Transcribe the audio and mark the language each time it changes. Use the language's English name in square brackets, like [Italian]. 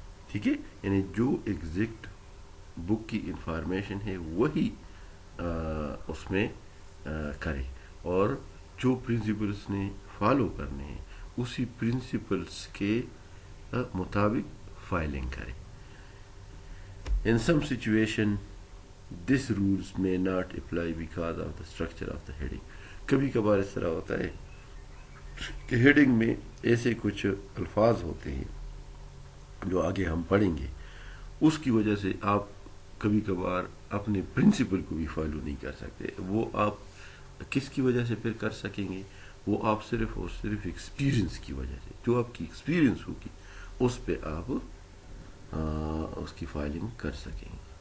[Urdu] ٹھیک ہے، یعنی جو ایگزیکٹ بک کی انفارمیشن ہے وہی اس میں کرے، اور جو پرنسپلس نے فالو کرنے ہیں اسی پرنسپلس کے مطابق فائلنگ کرے. [English] In some situation this rules may not apply because of the structure of the heading. [Urdu] کبھی کبھار اس طرح ہوتا ہے کہ ہیڈنگ میں ایسے کچھ الفاظ ہوتے ہیں جو آگے ہم پڑھیں گے، اس کی وجہ سے آپ کبھی کبھار اپنے پرنسپل کو بھی فالو نہیں کر سکتے. وہ آپ کس کی وجہ سے پھر کر سکیں گے؟ وہ آپ صرف اور صرف ایکسپیرینس کی وجہ سے، جو آپ کی ایکسپیرینس ہوگی اس پہ آپ اس کی فائلنگ کر سکیں گے.